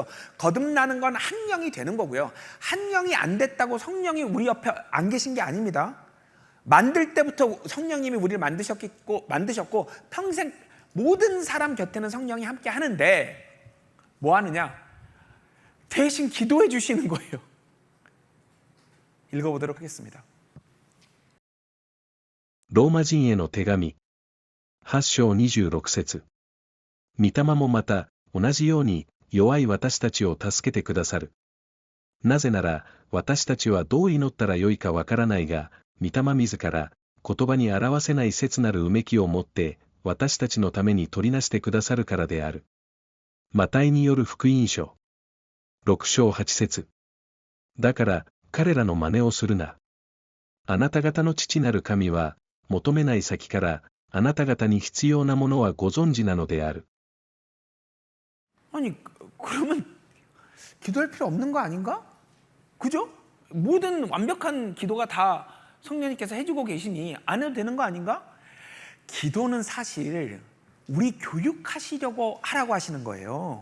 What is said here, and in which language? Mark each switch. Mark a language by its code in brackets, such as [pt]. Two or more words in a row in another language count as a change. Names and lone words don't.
[ko] 거듭나는 건 한 명이 되는 거고요. 한 명이 안 됐다고 성령이 우리 옆에 안 계신 게 아닙니다. 만들 때부터 성령님이 우리를 만드셨고 평생 모든 사람 곁에는 성령이 함께 하는데 뭐 하느냐? 대신 기도해 주시는 거예요. 읽어보도록 하겠습니다. [ja] ローマ人への手紙8章26節御霊もまた同じように弱い私たちを助けてくださる。なぜなら私たちはどう祈ったらよいかわからないが、御霊自ら言葉に表せない切なるうめきを持って私たちのために取りなしてくださるからである。マタイによる福音書6章8節だから彼らの真似をするな。あなた方の父なる神は求めない先からあなた方に必要なものはご存知なのである。 [ko] 아니 그러면 기도할 필요 없는 거 아닌가? 그죠? 모든 완벽한 기도가 다 성령님께서 해주고 계시니 안 해도 되는 거 아닌가? 기도는 사실 우리 교육하시려고 하라고 하시는 거예요.